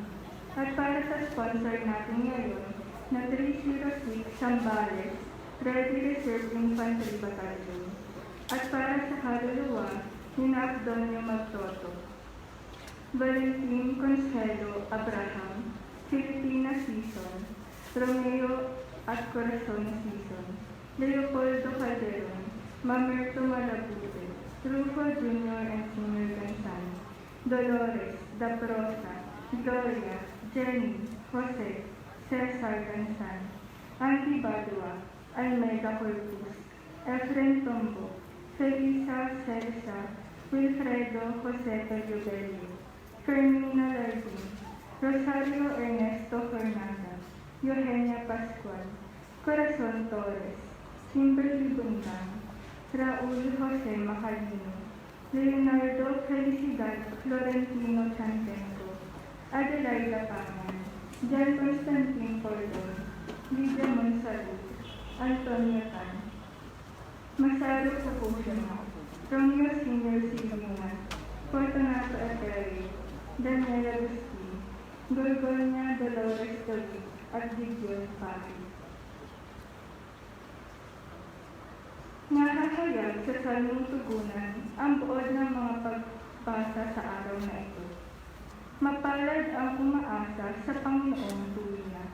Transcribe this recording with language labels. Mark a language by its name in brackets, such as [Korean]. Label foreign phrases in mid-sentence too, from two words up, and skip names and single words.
[Filipino] At para sa sponsor natin ngayon na 306 Zambales, Ready Reserve Infantry Battalion. At para sa kaluluwa ni Abdonio Magtoto, Valentin Consuelo Abraham, Filipina Season, Romeo at Corazon Season, Leopoldo Calderon, Mamerto Malabute, Rufo Jr. and Senior Gansano, Dolores, Daprosa, Gloria, Jenny, Jose, Cesar Gansan, Auntie Badua, Almeida Corpus, Efren Tombo, Felisa Celsa, Wilfredo Jose Pelluvelio, Fermina Lardin, Rosario Ernesto Fernanda, Eugenia Pascual, Corazon Torres, Kimberly Buntang, Raul Jose Macalino, Leonardo Felicidad Florentino Chantenco, Adelaida Pangan, Jan Constantine Cordon, Lydia Monsalud, Antonio Tan, Masaru Fukushima, Romeo Senior Silvina, Fortunato Ateri, Daniela Agustin, Gorgonia Dolores David at Gideon Pati. Nakakayag sa salmong tugunan ang buod ng mga pagbasa sa araw na ito. Mapalad ang umaasa sa Panginoong tuwina.